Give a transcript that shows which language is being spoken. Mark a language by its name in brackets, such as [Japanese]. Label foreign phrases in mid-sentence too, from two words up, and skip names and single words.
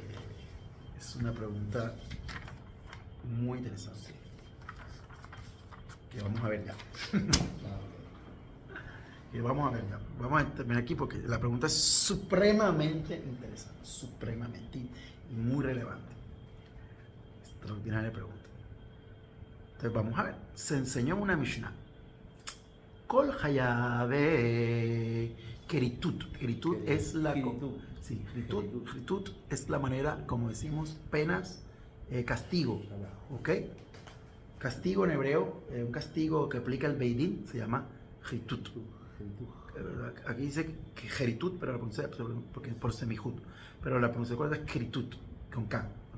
[Spanish] Es una pregunta muy interesante que vamos a ver ya. Vamos a terminar aquí porque la pregunta es supremamente interesante, supremamente y muy relevante. Extraordinaria pregunta. Entonces vamos a ver. Se enseñó en una Mishnah. [Hebrew] כל חייבי כריתות. [Spanish] Keritut es la sí, keritut es la manera, como decimos, penas, castigo, ¿ok? Castigo en hebreo, un castigo que aplica el Beidín se llama keritut. Aquí dice que keritut, pero la pronuncia porque es por semijut, pero la pronunciación correcta es keritut con K, ¿ok?